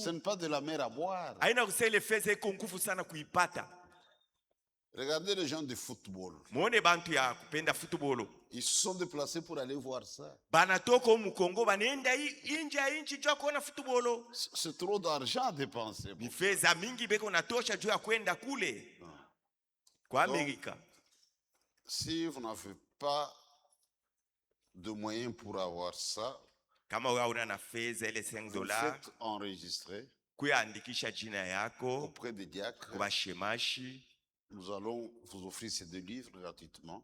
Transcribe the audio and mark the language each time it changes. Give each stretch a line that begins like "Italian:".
French: Ce n'est pas de la mer à boire.
Swahili: Haina kusema ile fedha iko nguvu sana kuipata.
French: Regardez les gens de football.
Swahili: Muone bantu ya kupenda football.
French: Ils se sont déplacés pour aller voir ça.
Swahili: Banatoka mu Kongo banaenda nje ya nchi juu ya kuona football.
French: C'est trop d'argent à dépenser.
Swahili: Ni fedha mingi beko natosha juu ya kwenda kule kwa Amerika.
French: Si vous n'avez pas de moyens pour avoir ça,
Swahili: Kama wewe una na fedha ile
French: vous $5, faites enregistrer
Swahili: kuandikisha jina yako
French: auprès des diacres.
Swahili: kwa shemashi.
French: Nous allons vous offrir ces deux livres gratuitement.